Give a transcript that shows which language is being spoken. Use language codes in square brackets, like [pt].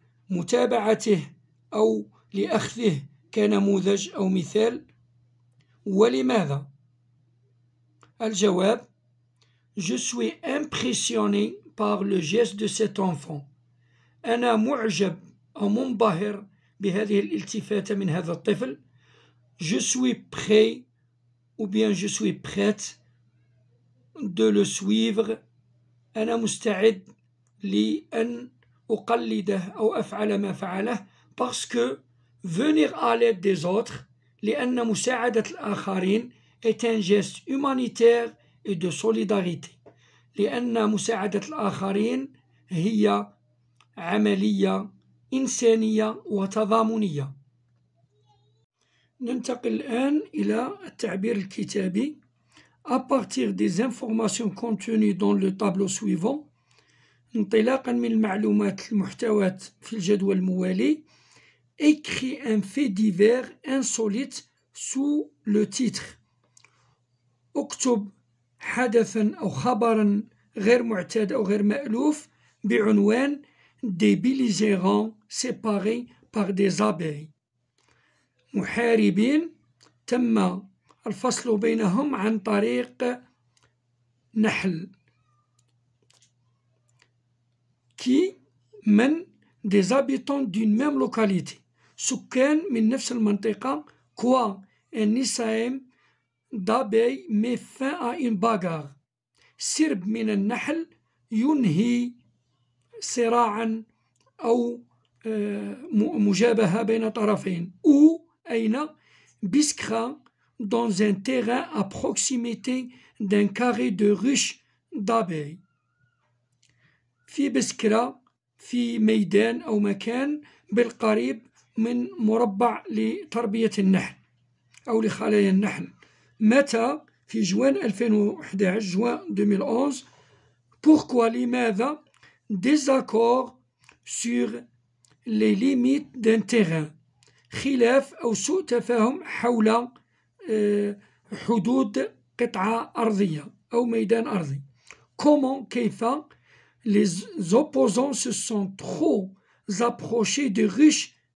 [ar] لمتابعته أو لأخذه كنموذج أو مثال؟ ولماذا؟ الجواب [fr] Je suis impressionné par le geste de cet enfant. [ar] أنا معجب أو منبهر بهذه الالتفاتة من هذا الطفل. [fr] Je suis prêt ou bien je suis prête de le suivre. [ar] أنا مستعد لأن أقلده أو أفعل ما فعله [fr] parce que venir à l'aide des autres [ar] لأن مساعدة الآخرين [fr] est un geste humanitaire et de solidarité. [ar] لأن مساعدة الآخرين هي عملية إنسانية وتضامنية. ننتقل الآن إلى التعبير الكتابي. [fr] À partir des informations contenues dans le tableau suivant، [ar] انطلاقا من المعلومات المحتوى في الجدول الموالي، [fr] écris un fait divers insolite sous le titre. [ar] اكتب حدثا أو خبرا غير معتاد أو غير مألوف بعنوان [fr] des belligérants séparés par des abeilles. [ar] محاربين تم الفصل بينهم عن طريق نحل. [fr] qui من des habitants d'une même localité، [ar] سكان من نفس المنطقة. [fr] quoi un essaim d'abeilles met fin à une bagarre. [ar] سرب من النحل ينهي صراعا أو مجابهة بين طرفين. [fr] ou أين Biskra dans un terrain à proximité d'un carré de ruches d'abeilles. [ar] في بسكرة في ميدان أو مكان بالقريب من مربع لتربية النحل أو لخلايا النحل. متى؟ في جوان 2011 [fr] juin 2011. [ar] Pourquoi؟ لماذا؟ [fr] désaccord sur les limites d'un terrain، [ar] خلاف أو سوء تفاهم حول حدود قطعة أرضية أو ميدان أرضي. [fr] comment؟ كيف؟ les opposants se sont trop approchés des ruches.